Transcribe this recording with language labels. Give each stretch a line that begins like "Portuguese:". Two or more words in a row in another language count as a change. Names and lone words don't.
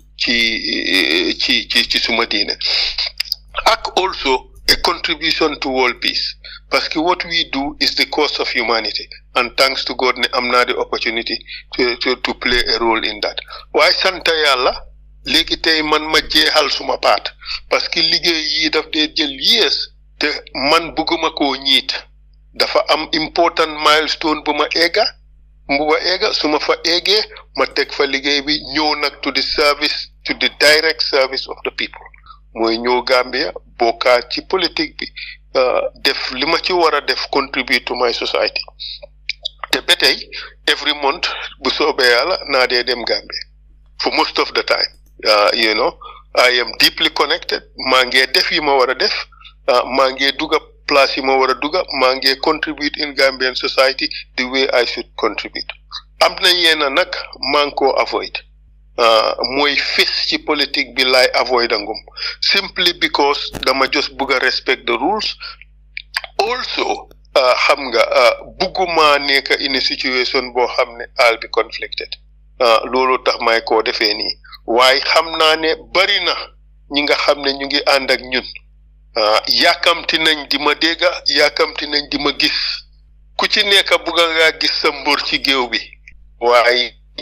Wolof: ci suma diine ak
English: also a contribution to world peace
French: parce que
English: what we do is the cause of humanity and thanks to God
Wolof: ne am naa
English: the opportunity to play a role in that
Wolof: waaye sant yàlla léegi tey man ma jeexal suma paat
French: parce que
Wolof: liggéey yi daf dee jël yees te man bëgguma koo ñiit dafa am
English: important milestone
Wolof: bu ma egga su ma fa eggee ma teg fa liggéey bi ñëw nag
English: to the direct service of the people
Wolof: mooy ñëw Gambia bokkaat ci politique bi def li ma ci war a def
English: contribute to my society
Wolof: te ba tey
English: every month
Wolof: bu soobee yàlla naa dee dem Gambia
English: for most of the time you know I am deeply connected
Wolof: maa ngi def yi ma war a def maa ngi dugga place yi ma war a dugga maa ngi
English: contribute in Gambian society the way I should contribute
Wolof: am na yenn nag maa ngi koo avoid mooy fis ci politique bi laay avoid angum
English: simply because
Wolof: dama just bugg a
English: respect the rules
Wolof: also xam nga bugguma nekk
English: in a situation
Wolof: boo xam ne
English: I'll be conflicted
Wolof: loolu tax may koo defee nii waaye xam naa ne bari na ñi nga xam ne ñu ngi ànd ak ñun yàkkamti nañ di ma dégga yàkkamti nañ di ma gis ku ci nekk bugga ngaa gis sa mbër ci géew bi waaye